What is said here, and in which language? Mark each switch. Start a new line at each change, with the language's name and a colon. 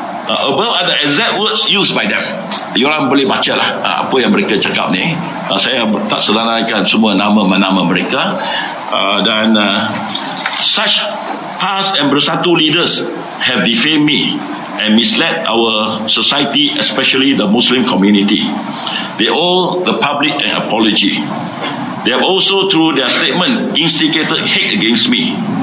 English: Above are the exact words used by them.
Malay: Diorang boleh baca lah apa yang mereka cakap ni. Saya tak selaraikan semua nama-nama mereka. Dan
English: such past and bersatu leaders have defamed me and misled our society, especially the Muslim community. They owe the public an apology. They have also, through their statement, instigated hate against me.